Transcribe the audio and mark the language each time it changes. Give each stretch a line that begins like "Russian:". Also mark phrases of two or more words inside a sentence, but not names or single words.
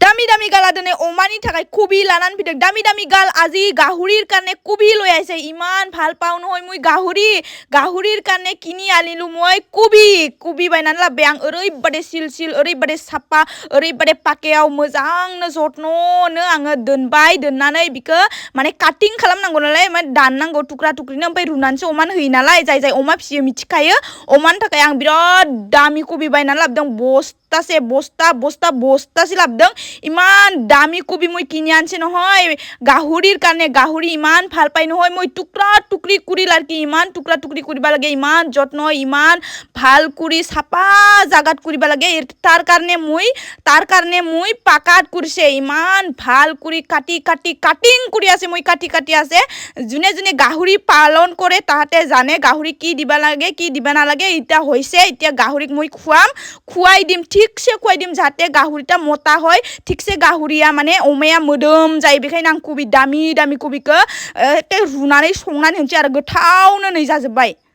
Bodo: दामी गाला दिनै अमानि थाखाय कबि लानानै फैदों दामी गाल
Assamese: আজি গাহৰিৰ কাৰণে কবি লৈ আহিছে ইমান ভাল পাও নহয় মই গাহৰিৰ কাৰণে কিনি আনিলো মই কবি
Bodo: बायनानै लाबोबाय आं ओरैबादि सिल ओरैबादि साफा ओरैबादि पाकेयाव मोजांनो जत्ननो आङो दोनबाय दोननानै बिखौ माने काटिं खालामनांगौ नालाय माने दाननांगौ टुक्रा टुक्रिनो ओमफ्राय रुनानैसो अमानो होयो नालाय जाय अमा फिसियो मिथिखायो अमानि थाखाय आं बिराद दामी कबि बायनानै लाबोदों बस्तासे लाबोदों इमान दामी कबि
Assamese: মই কিনি আনছে নহয় গাহৰিৰ কাৰণে গাহৰি ইমান ভাল পাই নহয় মই টুকৰা টুকৰি কৰি লাৰকি ইমান টুকৰা টুকৰি কৰিব লাগে ইমান যত্ন ইমান ভাল কৰি সাপা জাগাত কৰিব লাগে তাৰ কাৰণে মই পাকাত কৰিছে ইমান ভাল কৰি কাটিং কৰি আছে মই কাটি আছে যোনে গাহৰি পালন কৰে তাহাতে জানে গাহৰি কি দিবা লাগে কি দিবা নালাগে এটা হৈছে এতিয়া গাহৰিক মই খুৱাই দিম ঠিকছে খুৱাই দিম যাতে গাহৰিটা মতা হয় ঠিকছে
Bodo: गाहुरिया माने अमाया मोदोम जायो बेखायनो आं कबि दामी कबिखौ रुनानै संनानै होनोसै आरो गोथावनो नै जाजोबबाय